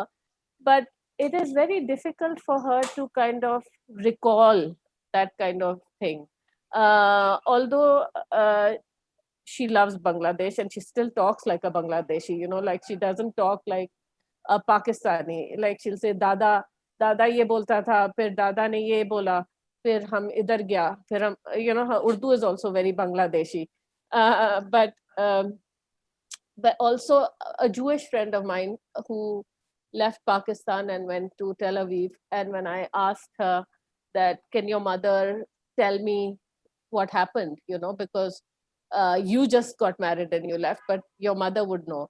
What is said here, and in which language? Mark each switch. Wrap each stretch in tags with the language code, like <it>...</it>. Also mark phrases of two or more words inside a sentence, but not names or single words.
<en>But it is very difficult for her to kind of recall that kind of thing. Although she loves Bangladesh and she still talks like a Bangladeshi, like she doesn't talk like a Pakistani. Like she'll say,</en> <ur>دادا، دادا یہ بولتا تھا، پھر دادا نے یہ بولا، پھر ہم ادھر گیا، پھر ہم,</ur> <en>her Urdu is also very Bangladeshi. But also a Jewish friend of mine who left Pakistan and went to Tel Aviv. And when I asked her that, can your mother tell me what happened, because you just got married and you left, but your mother would know.</en>